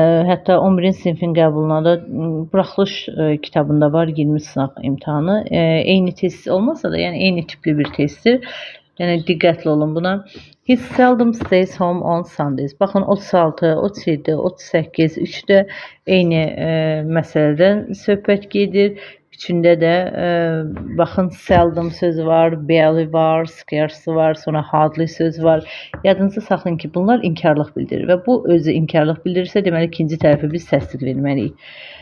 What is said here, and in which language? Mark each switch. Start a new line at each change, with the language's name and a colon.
Azerbaijani: Hətta 11-ci sinifin qəbuluna da buraxılış kitabında var 20 sınaq imtahanı. Eyni test olmasa da, yəni eyni tipli bir testdir. Yəni diqqətli olun buna.
English: He seldom stays home on Sundays.
Azerbaijani: Baxın 36, 37, 38, 3-də eyni məsələdən söhbət gedir. Üçündə də baxın seldom sözü var, barely var, scarce var, sonra hardly söz var. Yadınızda saxlayın ki, bunlar inkarlıq bildirir və bu özü inkarlıq bildirirsə, deməli ikinci tərəfə biz təsdiq verməliyik.